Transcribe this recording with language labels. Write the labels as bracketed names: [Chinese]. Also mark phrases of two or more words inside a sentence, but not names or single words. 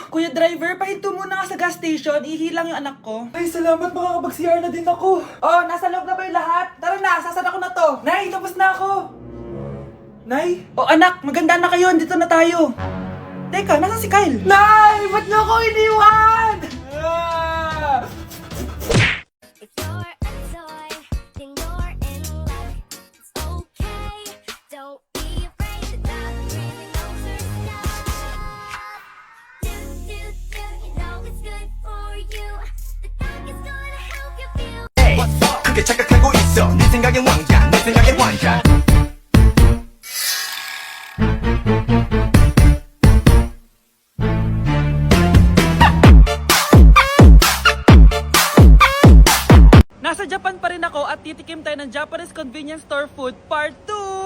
[Filipino] Kuya driver, pahinto muna nga sa gas station. Ihilang yung anak ko. Ay, salamat. Makakapag-CR na din ako. Oh, nasa loob na ba yung lahat? Tara na, sasara ko na to. Nay, tapos na ako. Nay? Oh, anak, maganda na kayo. Dito na tayo. Teka, nasa si Kyle? Nay! Ba't niyo ako iniwan? Ah! [English] If you're a toy, then you're in luck. It's okay, don't be afraid. The dog really knows her stuff. Do, do, do, you know it's good for you. The dog is gonna help you feel. [Korean] 크게 착각하고 있어 네 생각엔 왕자 내 생각엔 완샷 [Filipino] Nasa Japan pa rin ako at titikim tayo ng [English] Japanese convenience store food part 2.